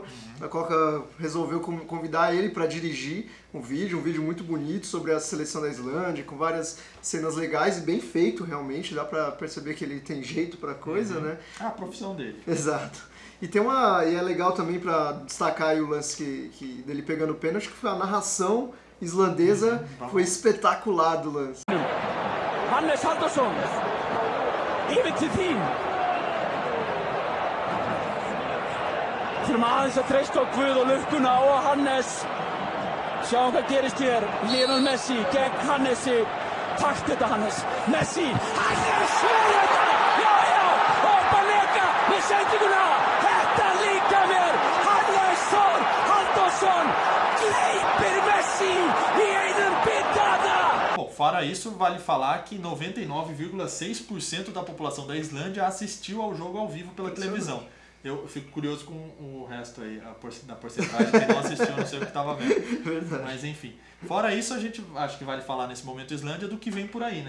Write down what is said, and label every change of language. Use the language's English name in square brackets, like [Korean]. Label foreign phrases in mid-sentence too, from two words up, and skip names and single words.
[Portuguese] A Coca resolveu convidar ele para dirigir um vídeo muito bonito sobre a seleção da Islândia, com várias cenas legais e bem feito realmente. Dá para perceber que ele tem jeito para coisa, né? A profissão dele. Exato. E é legal também para destacar aí o lance dele pegando o pênalti, que foi a narração islandesa, foi espetacular do lance. [Icelandic] Hannes Halldórsson, yfir til þín. Þurfum aðeins að treysta á Guð og lukkuna og Hannes. Sjáum hvað gerist hér. Lionel Messi gegn Hannesi. Takk þetta Hannes. Messi. Hannes! Já! Og Banega með sendinguna. Þetta líka mér. Hannes Halldórsson gleypir Messi í einum bitada. [Portuguese] Bom, fora isso, vale falar que 99,6% da população da Islândia assistiu ao jogo ao vivo pela televisão. Eu fico curioso com o resto aí, da porcentagem que não assistiu, não sei o que estava vendo. Verdade. Mas enfim. Fora isso, a gente acho que vale falar nesse momento Islândia do que vem por aí, né?